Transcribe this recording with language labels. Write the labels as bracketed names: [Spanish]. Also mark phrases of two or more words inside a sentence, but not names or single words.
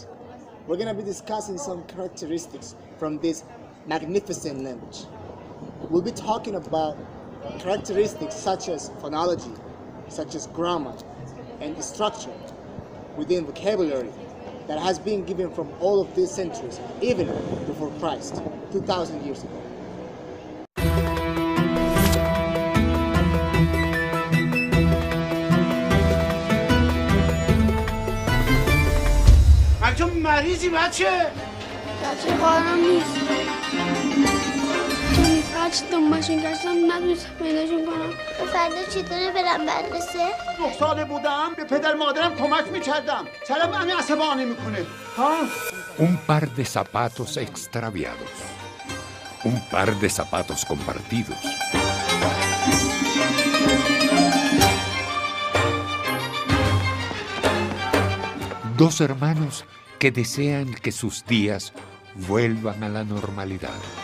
[English] We're going to be discussing some characteristics from this magnificent language. We'll be talking about characteristics such as phonology, such as grammar, and structure within vocabulary that has been given from all of these centuries, even before Christ, 2,000 years ago. [Persian] تو مریضی بچه؟ بچه قارم نیست هرچی دنبالشون گشتم نتونستم پیداشون کنم فردا چطوره برم مدرسه؟ 9 ساله بودم به پدر مادرم کمک میکردم چرا من عصبانی میکنه؟ ها؟ [Spanish] Un par de zapatos extraviados. Un par de zapatos compartidos. Dos hermanos que desean que sus días vuelvan a la normalidad.